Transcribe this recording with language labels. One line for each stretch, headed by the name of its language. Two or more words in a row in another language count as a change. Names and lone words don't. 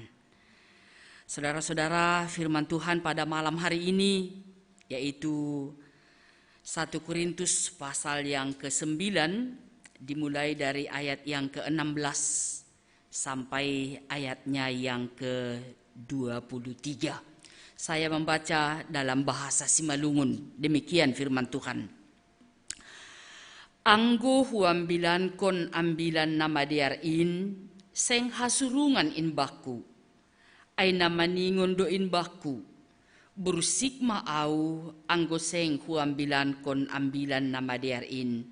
Indonesian: Saudara-saudara, firman Tuhan pada malam hari ini yaitu 1 Korintus pasal yang ke-9, dimulai dari ayat yang ke-16 sampai ayatnya yang ke-23. Saya membaca dalam bahasa Simalungun. Demikian firman Tuhan.
Batak Simalungun: Anggo huambilan kon ambilan nama diarin, seng hasurungan in baku. Ay namaningon do in baku. Bursik maau anggo seng huambilan kon ambilan nama diarin.